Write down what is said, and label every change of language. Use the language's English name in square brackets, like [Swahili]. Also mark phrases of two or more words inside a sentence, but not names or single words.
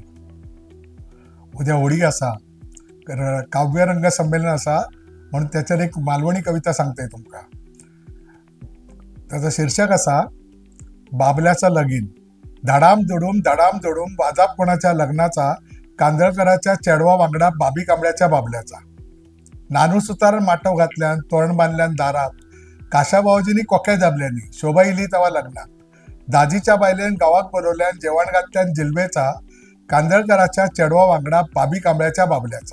[Konkani] उद्या होळी असा, काव्यरंग संमेलन असा, म्हणून त्याच्यात एक मालवणी कविता सांगते तुमका. त्याचं शीर्षक असा, बाबल्याचा लगीन. धडाम जोडूम वाजा कोणाच्या लग्नाचा, कांदळकराच्या चेडवा वांगडा बाबी कांबळ्याच्या बाबल्याचा. नानू सुतारण माटव घातल्यान, तोरण बांधल्यान दारात, काशाबावजींनी कोक्या दाबल्यानी, शोभा इली तवा लग्नात. दाजीच्या बायल्यान गावात बोलवल्यान, जेवण घातल्यान जिलबेचा, कांदळकराच्या चेडवा वांगडा बाबी कांबळ्याच्या बाबल्याचा.